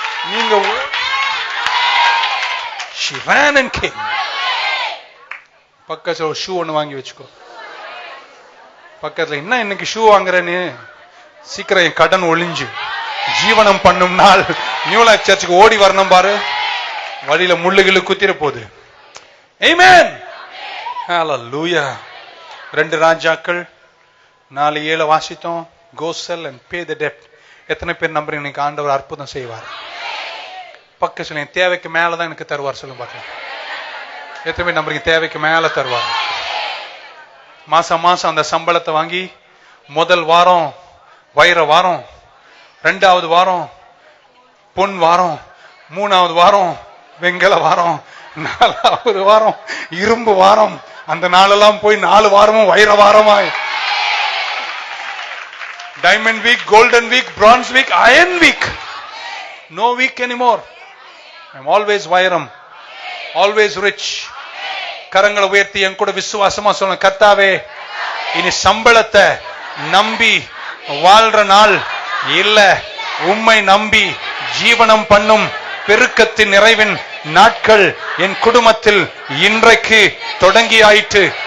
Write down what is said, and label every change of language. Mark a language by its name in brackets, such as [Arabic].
[Tamil] நீங்க [English] she ran and came. [Tamil] பக்கத்துல shoe ஒண்ணு வாங்கி வச்சுக்கோ. பக்கத்துல என்ன இன்னைக்கு ஷூ வாங்குறேன்னு சீக்கிரம் என் கடன் ஒளிஞ்சு ஜீவனம் பண்ணும் நாள் நியூ லைஃப் சர்ச்சுக்கு ஓடி வரணும் பாரு. வழியில முள்ளுகிள்ளு குத்திர போகுது. ஆமென். ஹalleluya. 2 ராஜாக்கள் 4:7 வாசித்தோம். [English] Go sell and pay the debt. [Tamil] எத்தனை பேர் நம்புறீங்க இன்னைக்கு ஆண்டவர் அற்புதம் செய்வார்? பக்க சொல்லுங்க, தேவைக்கு மேலதான் எனக்கு தருவார். சொல்லுங்க பார்க்கலாம். எத்தனை பேர் நம்புறீங்க தேவைக்கு மேல தருவார்? மாசம் மாசம் அந்த சம்பளத்தை வாங்கி முதல் வாரம் வைர வாரம், 2வது வாரம் பொன் வாரம், 3வது வாரம் வெங்கல வாரம், 4வது வாரம் இரும்பு வாரம், அந்த நாளெல்லாம் போய் 4 வாரமும் வைர வாரமாய், diamond week, golden week, France week, iron week. [English] No week anymore. I'm always [Tamil] வைரம், [English] always rich. [Tamil] கரங்களை உயர்த்தி என் கூட விசுவாசமா சொல்லுங்க, கர்த்தாவே இனி சம்பளத்தை நம்பி வாழ்ற நாள் இல்ல, உம்மை நம்பி ஜீவனம் பண்ணும் பெருக்கத்தின் நிறைவின் நாட்கள் என் குடும்பத்தில் இன்றைக்கு தொடங்கி ஆயிற்று.